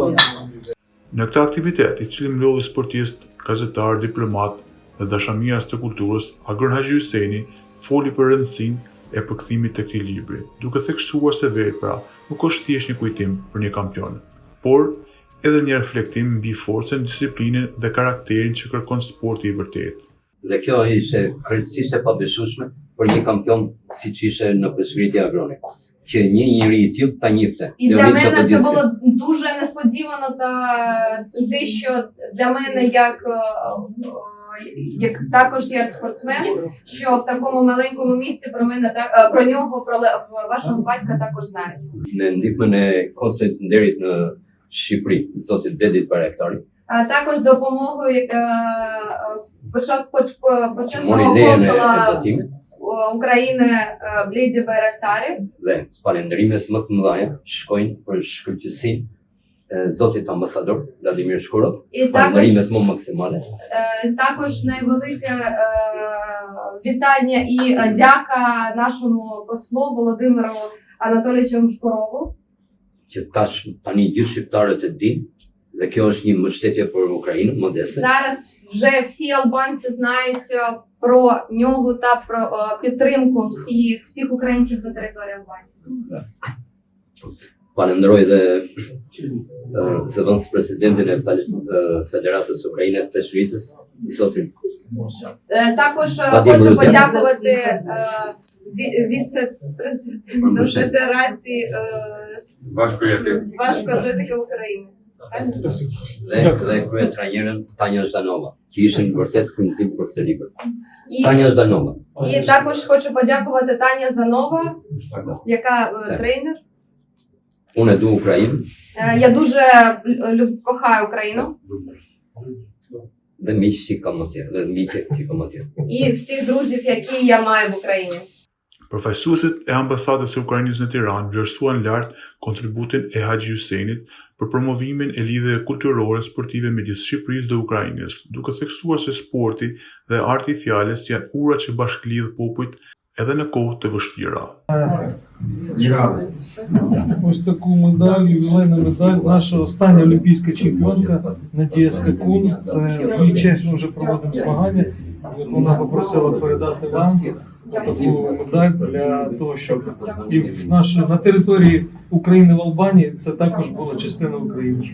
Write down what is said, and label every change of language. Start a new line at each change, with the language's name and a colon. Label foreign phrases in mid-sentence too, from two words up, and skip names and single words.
Albanian: Në këtë aktivitet, i cili mblodhi sportist, gazetar, diplomat dhe dashamiras të kulturës, Agron Haxhi Hyseni foli për rëndësinë e përkthimit të këtij libri, duke theksuar se vepra nuk është thjesht një kujtim për një kampion, por edhe një reflektim mbi forcën, disiplinën dhe karakterin që kërkon sporti i vërtetë. Dhe kjo ishte krejtësisht e pabesueshme për një kampion siç ishte në peshngritje Agroni, që një njeri i tillë ta njihte.
Ukrainian: І для мене це було дуже несподівано та дещо для мене як також як спортсмен, що в такому маленькому місці про нього, про вашого батька також знають.
Albanian: Në ndihmën e Konsellit të Nderit në Shqipëri, zotit Bedit Bayraktari.
Ukrainian: Також допомогою почесного консула України Бледі Байрактари.
Albanian: Dhe falenderimet më të mëdha shkojnë për shkëlqyesinë zotit ambasador Vladimir Shkurov. Falenderimet më maksimale.
Ukrainian: Також найвелике вітання і дяка нашому послу Володимиру Анатолійовичу Шкурову.
Albanian: Që tani gjithë shqiptarët e dinë dhe kjo është një mbështetje për Україну, modeste.
Ukrainian: Зараз вже всі албанці знають про нього та про підтримку всіх українців на території Албанії.
Albanian: Falenderoj dhe zëvendës presidentin e Федератës Українës të Peshngritjes, zotin.
Ukrainian: Також хочу подякувати віце-президенту Федерації важкоатлетики України.
Albanian: Dhe kryetrajnerën Tanja Zdanova, që ishin vërtet kujtësim për këtë libër. Tanja Zdanova.
Ukrainian: І також хочу подякувати Таня Занова, яка тренер.
Albanian: Unë e du Ukrainë.
Ukrainian: Я дуже кохаю Україну.
Albanian: Dhe miq që kam atje, dhe miqe që kam atje.
Ukrainian: І всіх друзів, які я маю в Україні.
Albanian: Përfaqësuesit e ambasadës së Ukrainës në Tiranë vlerësuan lart kontributin e Haxhi Hysenit për promovimin e lidhjeve kulturore sportive midis Shqipërisë dhe Ukrainës, duke theksuar se sporti dhe arti i fjalës janë ura që bashkëlidh popujt edhe në kohë të vështira.
Ukrainian: Ось таку медаль, ювілейну медаль, наша остання олімпійська чемпіонка Надія Скакун. Це її честь, ми вже проводимо змагання. Вона попросила передати вам таку медаль для того, щоб і на території України в Албанії це також була частина України.